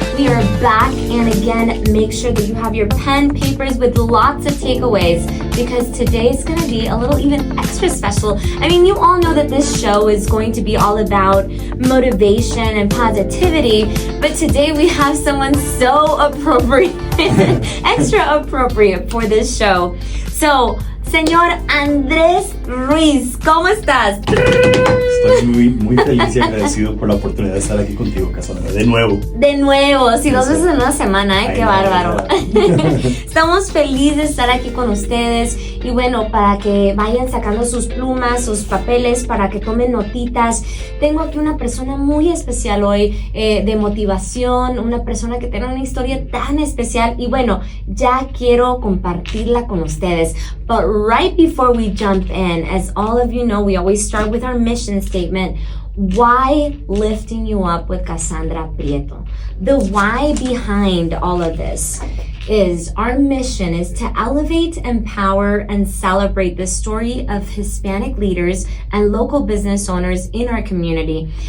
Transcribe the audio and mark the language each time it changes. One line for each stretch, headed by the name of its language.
English: We are back, and again, make sure that you have your pen, papers with lots of takeaways, because today's going to be a little even extra special. I mean, you all know that this show is going to be all about motivation and positivity, but today we have someone so appropriate, extra appropriate for this show.
Spanish: So, señor Andrés Ruiz, ¿cómo estás? Estoy muy feliz y agradecido por la oportunidad de estar aquí contigo, Kasandra. De nuevo, sí, 2 veces en una semana, qué bárbaro. Estamos felices de estar aquí con ustedes y bueno, para que vayan sacando sus plumas, sus papeles, para que tomen notitas. Tengo aquí una persona muy especial hoy, de motivación, una persona que tiene una historia tan especial y bueno, ya quiero compartirla con ustedes.
English: But right before we jump in, as all of you know, we always start with our mission statement. Why lifting you up with Kasandra Prieto? The why behind all of this is our mission is to elevate, empower, and celebrate the story of Hispanic leaders and local business owners in our community.